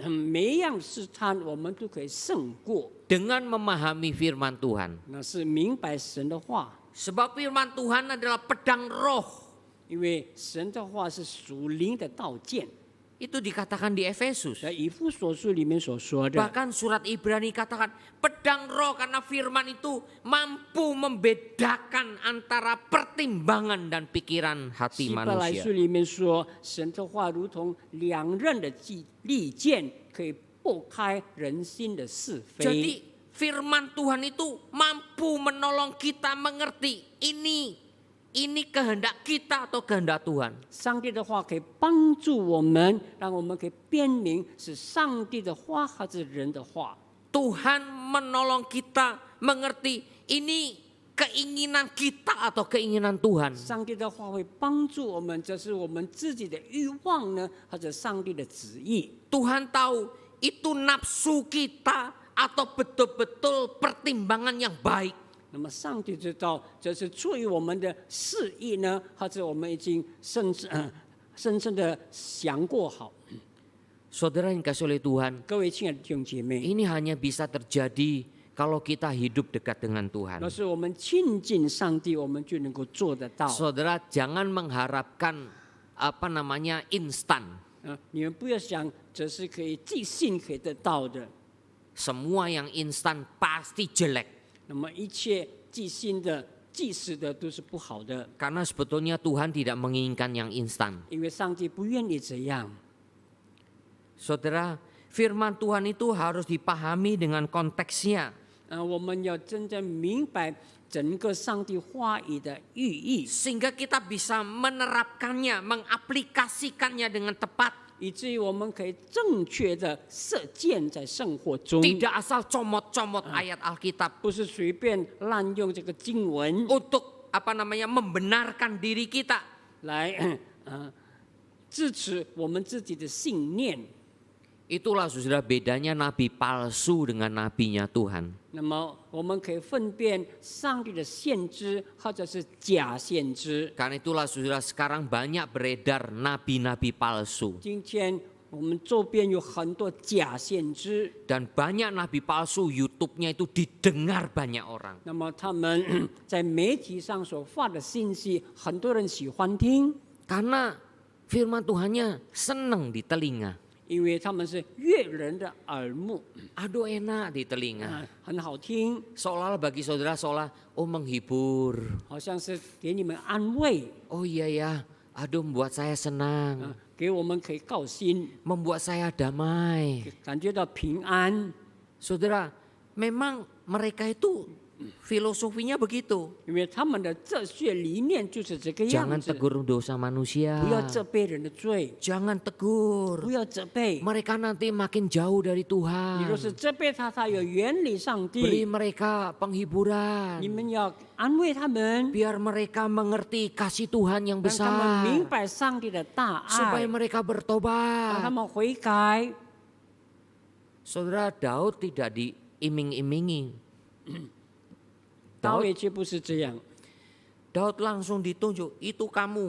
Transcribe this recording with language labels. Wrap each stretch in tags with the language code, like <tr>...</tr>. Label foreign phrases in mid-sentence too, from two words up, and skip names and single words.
<zh>每一样试探我们都可以胜过，</zh> <id>dengan memahami firman Tuhan.</id> <zh>那是明白神的话，</zh> <id>Sebab firman Tuhan adalah pedang roh.</id> <zh>因为神的话是属灵的刀剑。</zh> <id>Itu dikatakan di Efesus.</id> <zh>在以弗所书里面所说的，</zh> <id>Bahkan surat Ibrani katakan pedang roh karena firman itu mampu membedakan antara pertimbangan dan pikiran hati</id> <zh>希伯来</zh> <id>manusia.</id> <zh>书里面说，神的话如同两刃的利剑，可以拨开人心的是非。</zh> <id>Jadi firman Tuhan itu mampu menolong kita mengerti ini kehendak kita atau kehendak Tuhan.</id> <zh>上帝的话可以帮助我们，让我们可以辨明是上帝的话还是人的话。</zh> <id>Tuhan menolong kita mengerti ini keinginan kita atau keinginan Tuhan.</id> <zh>上帝的话会帮助我们，这是我们自己的欲望呢，或者上帝的旨意？</zh> <id>Tuhan tahu itu nafsu kita atau betul-betul pertimbangan yang baik.</id> <zh>那么上帝知道这是出于我们的示意呢，或者我们已经深深的想过好。</zh> <id>Saudara yang dikasihi oleh Tuhan,</id> <zh>各位亲爱的弟兄姐妹，</zh> <id>ini hanya bisa terjadi kalau kita hidup dekat dengan Tuhan.</id> <zh>若是我们亲近上帝，我们就能够做得到。</zh> <id>Saudara jangan mengharapkan instan.</id> <zh>你们不要想这是可以即兴可以得到的。</zh> <id>Semua yang instan pasti jelek.</id> <zh>那么一切即兴的、即时的都是不好的，</zh> <id>Karena sebetulnya Tuhan tidak menginginkan yang instan.</id> <zh>因为上帝不愿意这样。</zh> <id>Saudara, firman Tuhan itu harus dipahami dengan konteksnya.</id> <zh>我们要真正明白整个上帝话语的寓意，</zh> <id>Sehingga kita bisa menerapkannya, mengaplikasikannya dengan tepat.</id> <zh>以至于我们可以正确的实践在生活中，</zh> <id>Tidak asal comot-comot ayat Alkitab</id> <zh>不是随便滥用这个经文</zh> <id>untuk membenarkan diri kita.</id> <zh>来支持我们自己的信念。</zh> <id>Itulah saudara bedanya nabi palsu dengan nabinya Tuhan.</id> <zh>那么我们可以分辨上帝的先知或者是假先知。</zh> <id>Karena itulah saudara sekarang banyak beredar nabi-nabi palsu.</id> <zh>今天我们周边有很多假先知，</zh> <id>Dan banyak nabi palsu YouTube-nya itu didengar banyak orang.</id> <zh>那么他们在媒体上所发的信息，很多人喜欢听，</zh> <id>Karena firman Tuhannya senang di telinga.</id> <zh>因为他们是悦人的耳目，</zh> <id>Aduh enak di telinga.</id> <zh>很好听，</zh> <id>Seolah bagi saudara menghibur.</id> <zh>好像是给你们安慰，</zh> <id>Oh iya ya, aduh membuat saya senang.</id> <zh>给我们可以高兴，</zh> <id>Membuat saya damai.</id> <zh>感觉到平安。</zh> <id>Saudara, memang mereka itu filosofinya begitu.</id> <zh>因为他们的哲学理念就是这个样</zh> <id>Jangan</id> <zh>子，</zh> <id>tegur dosa manusia.</id> <zh>不要责备人的罪，</zh> <id>Jangan tegur.</id> <zh>不要责备。</zh> <id>Mereka nanti makin jauh dari</id> <zh>你</zh> <id>Tuhan.</id> <zh>若是责备他，他有远离上</zh> <id>Beri</id> <zh>帝，</zh> <id>mereka</id> <zh>你</zh> <id>penghiburan.</id> <zh>们要安慰他们，</zh> <id>Biar mereka mengerti kasih Tuhan yang</id> <zh>让他们明</zh> <id>besar.</id> <zh>白上帝的大</zh> <id>Supaya</id> <zh>爱，</zh> <id>mereka</id> <zh>让他</zh> <id>bertobat.</id> <zh>们悔改。</zh> <id>Saudara, Daud tidak diiming-imingi.</id> <zh>大卫却不是这样。</zh> <id>Daud langsung ditunjuk, itu kamu.</id>